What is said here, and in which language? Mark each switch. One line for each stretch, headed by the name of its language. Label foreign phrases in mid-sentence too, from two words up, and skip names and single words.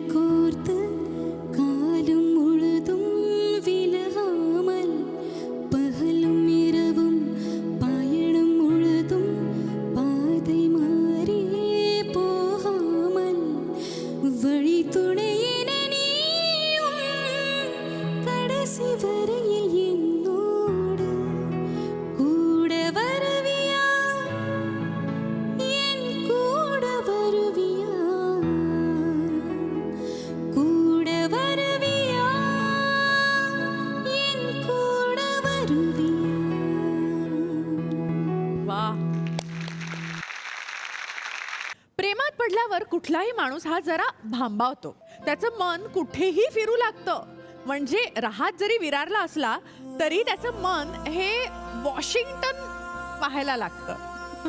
Tamil: கோர்த்து காலும் முழுதும் விலகாமல் பகலும் இரவும் பயணம் முழுதும் பாதை மாறியே போகாமல் வழி துணையென நீயும் கடைசி வரையில் என்னோடு கூட வருவியா என் கூட வருவியா கூட வருவியா என் கூட வருவியா. वा.
Marathi: प्रेमात पडल्यावर कुठलाही माणूस हा जरा भांबावतो, त्याचं मन कुठेही फिरू लागतं. म्हणजे राहात जरी विरारला असला तरी त्याचं मन हे वॉशिंग्टन पाहायला लागतं.